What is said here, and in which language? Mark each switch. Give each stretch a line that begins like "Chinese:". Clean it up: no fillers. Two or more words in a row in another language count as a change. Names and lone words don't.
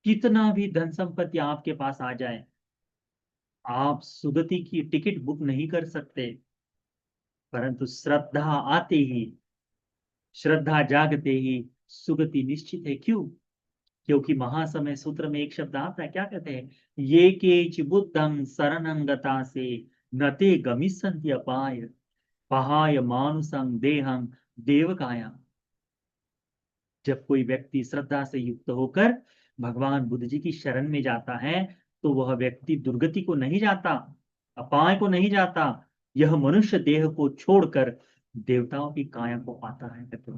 Hindi: कितना भी धन संपत्ति आपके पास आ जाए, आप सुगति की टिकट बुक नहीं कर सकते। परंतु श्रद्धा आते ही, श्रद्धा जागते ही सुगति निश्चित है। क्यों? क्योंकि महासमय सूत्र में एक शब्द आता है, क्या कहते हैं?
Pali: ये केच बुद्धं शरणं गता से नते गमिष्यन्ति अपाय पहाय मानुषं देहं देवकाया।
Hindi: जब कोई व्यक्ति श्रद्धा से युक्त होकर भगवान बुद्ध जी की शरण में जाता है, तो वह व्यक्ति दुर्गति को नहीं जाता, अपाय को नहीं जाता, यह मनुष्य देह को छोड़कर देवताओं की काया को पाता है।